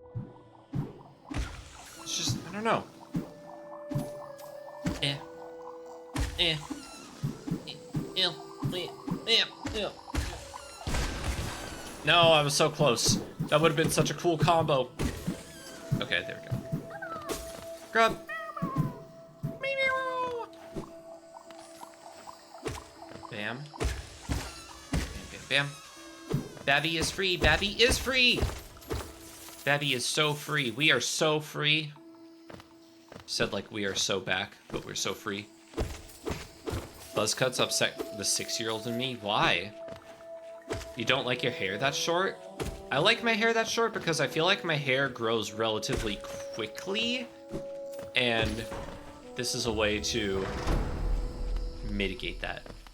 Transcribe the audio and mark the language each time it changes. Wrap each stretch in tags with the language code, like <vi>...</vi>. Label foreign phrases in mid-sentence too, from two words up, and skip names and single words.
<en>It's just, I don't know. No, I was so close. That would have been such a cool combo. Okay, there we go. Grub. Bam. Bam, bam, bam. Babby is free. Babby is free. Babby is so free. We are so free. Said like we are so back, but we're so free. Buzz cuts upset the 6-year-old in me. Why? You don't like your hair that short? I like my hair that short because I feel like my hair grows relatively quickly, and this is a way to mitigate that.</en>